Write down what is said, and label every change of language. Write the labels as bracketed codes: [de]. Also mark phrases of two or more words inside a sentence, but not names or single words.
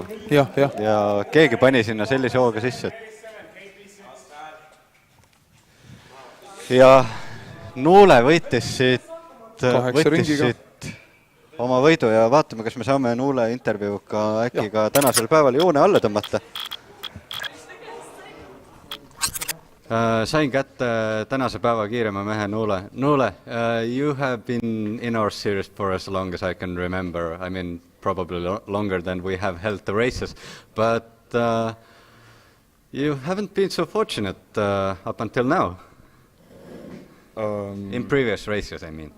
[et] Ja keegi pani sinna sellise hooga sisse. Ja Nuule võitis siit oma võidu ja vaatame, kas me saame Nuule intervjuuga äkki ka tänasel päeval joone alla tõmmata. Sain kätte tänase päeva kiirema mehe Nuule. [en] Nuule, you have been in our series for as long as I can remember. I mean, probably longer than we have held the races. But you haven't been so fortunate up until now. In previous races, I mean.